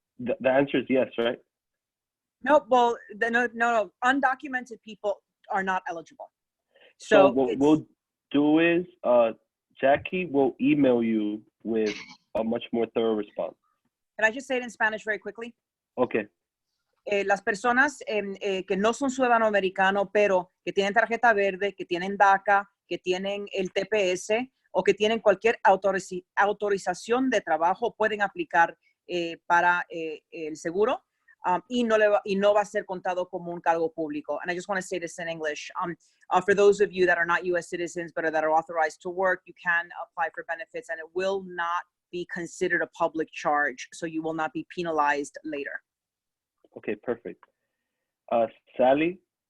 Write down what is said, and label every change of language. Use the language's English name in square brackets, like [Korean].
[English] The answer is yes, right? No, well, no, undocumented people are not eligible. So what we'll do is, Jackie will email you with a much more thorough response. Can I just say it in Spanish very quickly? Okay. [Spanish] Las personas que no son ciudadanos americanos, pero que tienen tarjeta verde, que tienen DACA, que tienen el TPS o que tienen cualquier autorización de trabajo, pueden aplicar para el seguro. y no va a ser contado como un cargo público. [English] And I just want to say this in English. For those of you that are not U.S. citizens but that are authorized to work, you can apply for benefits, and it will not be considered a public charge, so you will not be penalized later. Okay, perfect. Sally?